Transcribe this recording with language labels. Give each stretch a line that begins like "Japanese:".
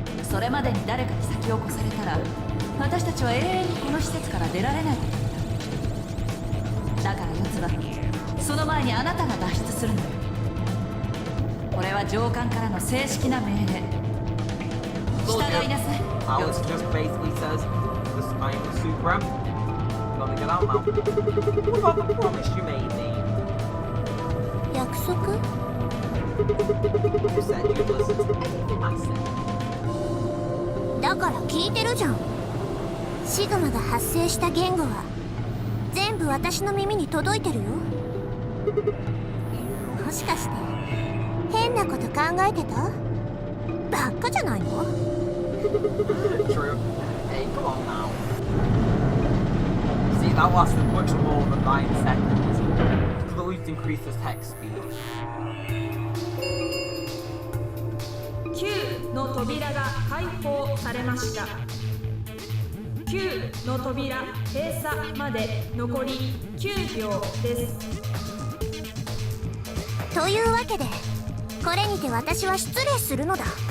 Japanese: それまでに誰かに先を越されたら、私たちは永遠にこの施設から出られないことになる。だから四つ葉、その前にあなたが脱出するのよ。これは上官からの正式な命令。従いなさい。
English: Alice just basically says, "This I am the Supreme. Gotta get out now." What about the promise you made me?
Japanese: 約束？
English: You said you'd listen to anything I said.
Japanese: だから聞いてるじゃん。シグマが発生した言語は全部私の耳に届いてるよ。もしかして変なこと考えてた？バカじゃないの？
English: True. Hey, come on now. See, that lasted much more than 9 seconds. Could at least increase the text speed.
Japanese: 9の扉が開放されました。9の扉閉鎖まで残り9秒です。というわけでこれにて私は失礼するのだ。